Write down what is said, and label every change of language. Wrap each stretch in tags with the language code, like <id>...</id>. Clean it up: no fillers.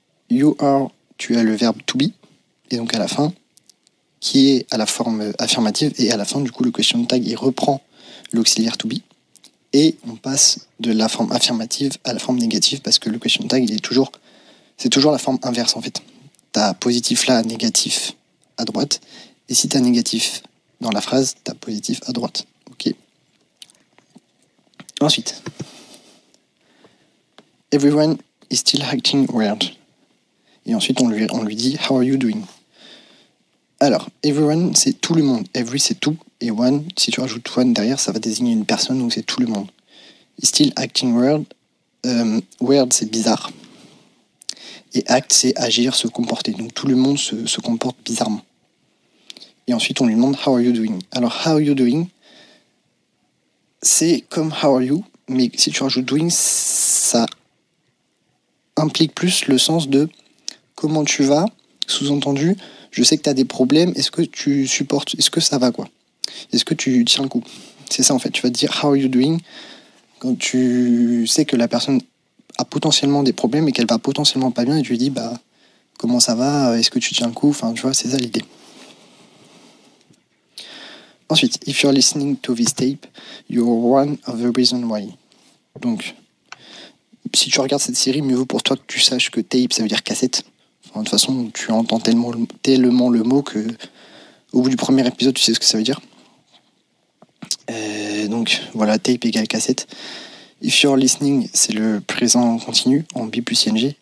<en>You are,</en> <fr>tu as le verbe to be, et donc à la fin, qui est à la forme affirmative, et à la fin, du coup, le question tag, il reprend l'auxiliaire to be, et on passe de la forme affirmative à la forme négative, parce que le question tag, c'est toujours la forme inverse, en fait. T'as positif là, négatif à droite, et si t'as négatif dans la phrase, t'as positif à droite. Ok. Ensuite,</fr> <en>everyone is still acting weird.</en> <fr>Et ensuite, on lui dit</fr> <en>how are you doing?</en> <fr>Alors, everyone, c'est tout le monde. Every, c'est tout. Et one, si tu rajoutes one derrière, ça va désigner une personne, donc c'est tout le monde.</fr> <en>Still acting weird. Weird,</en> <fr>c'est bizarre. Et act, c'est agir, se comporter. Donc tout le monde se comporte bizarrement. Et ensuite, on lui demande</fr> <en>how are you doing?</en> <fr>Alors,</fr> <en>how are you</en> <fr>doing? C'est comme how are you, mais si tu rajoutes doing, ça implique plus le sens de comment tu vas, sous-entendu, je sais que tu as des problèmes, est-ce que tu supportes, est-ce que ça va quoi? Est-ce que tu tiens le coup? C'est ça en fait, tu vas te dire</fr> <en>how are you doing</en> <fr>quand tu sais que la personne a potentiellement des problèmes et qu'elle va potentiellement pas bien et tu lui dis bah comment ça va, est-ce que tu tiens le coup, enfin tu vois, c'est ça l'idée. Ensuite,</fr> <en>if you're listening to this tape, you're one of the reasons why.</en> <fr>Donc, si tu regardes cette série, mieux vaut pour toi que tu saches que tape, ça veut dire cassette. Enfin, de toute façon, tu entends tellement le mot que au bout du premier épisode, tu sais ce que ça veut dire. Donc, voilà, tape égale cassette.</fr> <en>If you're listening,</en> <fr>c'est le présent continu en B plus ing.</fr>